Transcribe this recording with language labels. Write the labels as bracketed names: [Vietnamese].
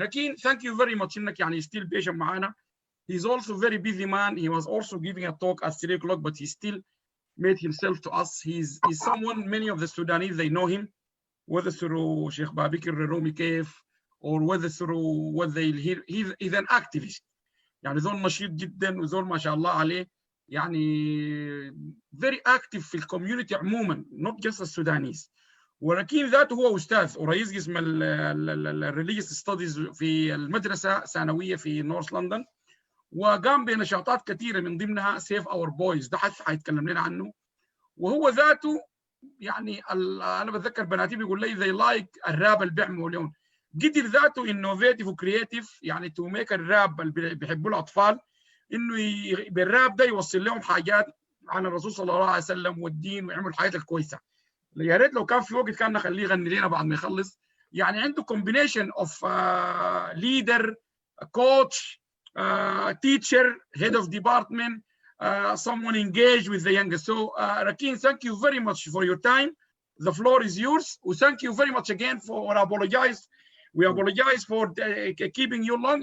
[English] ركين thank you very much [Arabic] انك يعني [English] still patient [Arabic] معانا. [English] He's also very busy man. He was also giving a talk at 3 o'clock but he still made himself to us. He's someone many of the Sudanese they know him, whether through Sheikh Babikir Rumi Kef or whether through what they hear. He's an activist. [Arabic] يعني زول نشيط جدا وزول ما شاء الله عليه، يعني [English] very active [Arabic] في الكوميونتي عموما [English] not just [Arabic] السودانيز. ولكن ذاته هو استاذ ورئيس قسم الريليجيوس ستاديز في المدرسه ثانويه في نورث لندن، وقام بنشاطات كثيره من ضمنها سيف اور بويز، ده حيتكلم لنا عنه. وهو ذاته يعني انا بتذكر بناتي بيقول لي زي لايك الراب اللي بيعملوا اليوم، قدر ذاته انوفيتيف وكرييتيف يعني تو ميك الراب اللي بيحبوا الاطفال انه بالراب ده يوصل لهم حاجات عن الرسول صلى الله عليه وسلم والدين ويعمل الحاجات الكويسه. يا ريت لو كان في وقت كان نخليه يغني لنا بعد ما يخلص. يعني [English] عنده combination of leader, coach, teacher, head of department, someone engaged with the youngest. So Rakin, thank you very much for your time. The floor is yours. Thank you very much again for apologize. We apologize for keeping you long.